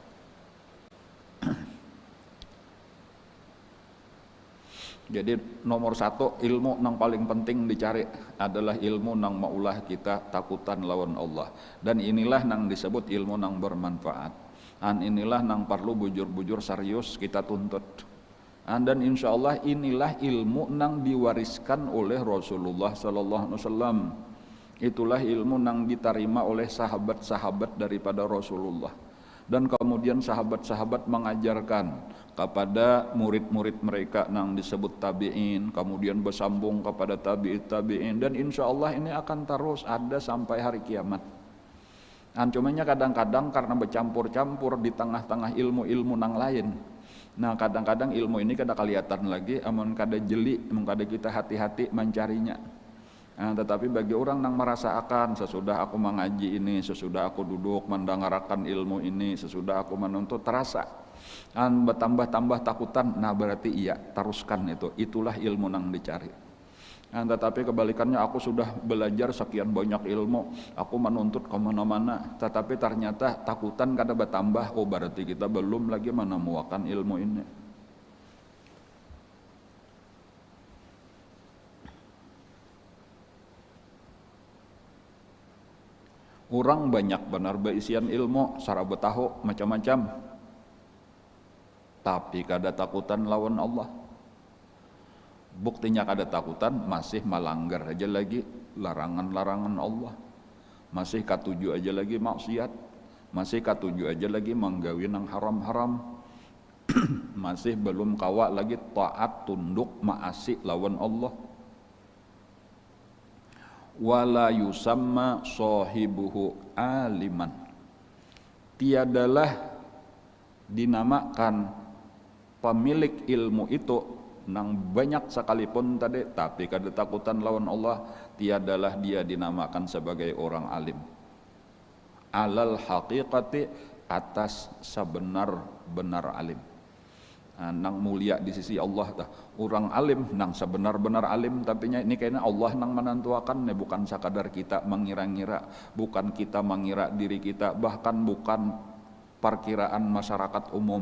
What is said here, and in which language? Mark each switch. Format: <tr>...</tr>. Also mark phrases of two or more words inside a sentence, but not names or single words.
<bjn>Jadi nomor satu, ilmu nang paling penting dicari adalah ilmu nang maulah kita takutan lawan Allah. Dan inilah nang disebut ilmu nang bermanfaat. Inilah nang perlu bujur-bujur serius kita tuntut. Dan</bjn> <ar>إن شاء الله</ar> <bjn>inilah ilmu nang diwariskan oleh Rasulullah</bjn> <ar>صلى الله عليه وسلم.</ar> <bjn>Itulah ilmu nang diterima oleh sahabat-sahabat daripada Rasulullah. Dan kemudian sahabat-sahabat mengajarkan kepada murid-murid mereka nang disebut tabi'in, kemudian bersambung kepada tabi'in, dan</bjn> <ar>إن شاء الله</ar> <bjn>ini akan terus ada sampai hari kiamat. Cumanya kadang-kadang karena bercampur-campur di tengah-tengah ilmu-ilmu nang lain. Kadang-kadang ilmu ini kada kelihatan lagi, amun kada jeli, amun kada kita hati-hati mencarinya. Tetapi bagi orang yang merasakan sesudah aku mengaji ini, sesudah aku duduk mendengarkan ilmu ini, sesudah aku menuntut, terasa bertambah-tambah takutan, berarti iya, teruskan itu. Itulah ilmu yang dicari. Tetapi kebalikannya, aku sudah belajar sekian banyak ilmu, aku menuntut kemana-mana, tetapi ternyata takutan kada bertambah, berarti kita belum lagi menemukan ilmu ini. Orang banyak benar berisian ilmu, sarah betahu macam-macam, tapi kada takutan lawan Allah. Buktinya kada takutan, masih melanggar aja lagi larangan-larangan Allah, masih katuju aja lagi maksiat, masih katuju aja lagi menggawi nang haram-haram, masih belum kawa lagi taat tunduk maasi lawan Allah.</bjn> <ar>ولا يسمى صاحبه عالما,</ar> <bjn>tiadalah dinamakan pemilik ilmu itu nang banyak sekalipun tadi, tapi kada takutan lawan Allah, tiadalah dia dinamakan sebagai orang alim.</bjn> <ar>على الحقيقة,</ar> <bjn>atas sebenar-benar alim. Nang mulia di sisi Allah, orang alim nang sebenar-benar alim, tapi ini kayaknya Allah nang menentukan, bukan sekadar kita mengira-ngira, bukan kita mengira diri kita, bahkan bukan perkiraan masyarakat umum.</bjn>